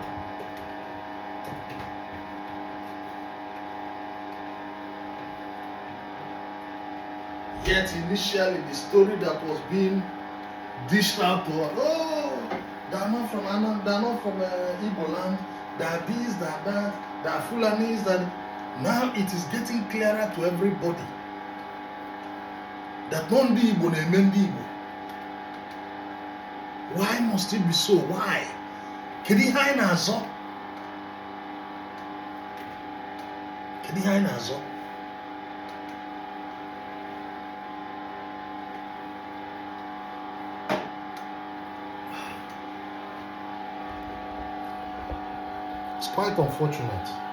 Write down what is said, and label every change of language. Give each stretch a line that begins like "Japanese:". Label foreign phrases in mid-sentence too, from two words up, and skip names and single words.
English: Yet initially the story that was being dished out to us, oh, they are not from Anambra, they are not from Igbo land, they are this, they are that, they are Fulanis, that. Now it is getting clearer to everybody that non Igbo
Igbo: na eme ndị Igbo.
English: Why must it be so? Why?
Igbo: Kedu ihe anyị na-azọ? Kedu ihe anyị na-azọ?
English: It's quite unfortunate.